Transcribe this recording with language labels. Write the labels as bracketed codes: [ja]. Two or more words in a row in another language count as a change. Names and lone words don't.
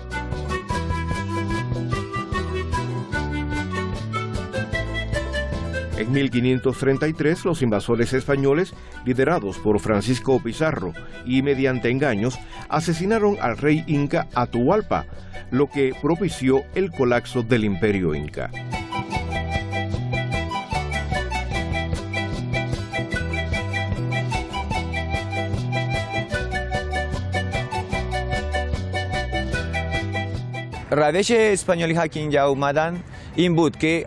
[es] En 1533, los invasores españoles, liderados por Francisco Pizarro y mediante engaños, asesinaron al rey inca Atahualpa, lo que propició el colapso del imperio inca. [fa] روش اسپانیولی ها که اینجا اومدن این بود که